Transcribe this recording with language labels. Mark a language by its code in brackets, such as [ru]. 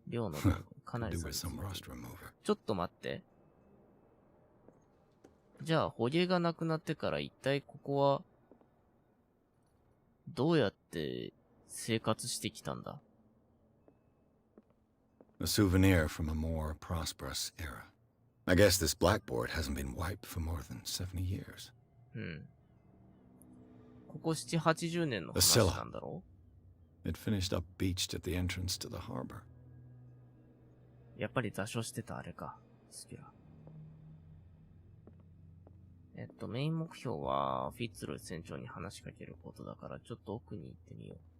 [ja] 漁のかなりちょっと待って。じゃあ、捕鯨がなくなってから一体ここは、どうやって生活してきたんだ？ [en] A souvenir from a more prosperous era. I guess this blackboard hasn't been wiped for more than 70 years. [ja] ここ7、80年の話なんだろう？ [en] It finished up beached at the entrance to the harbor. [ja] やっぱり座礁してたあれか。スキラ。メイン目標は、フィッツロイ船長に話しかけることだから、ちょっと奥に行ってみよう。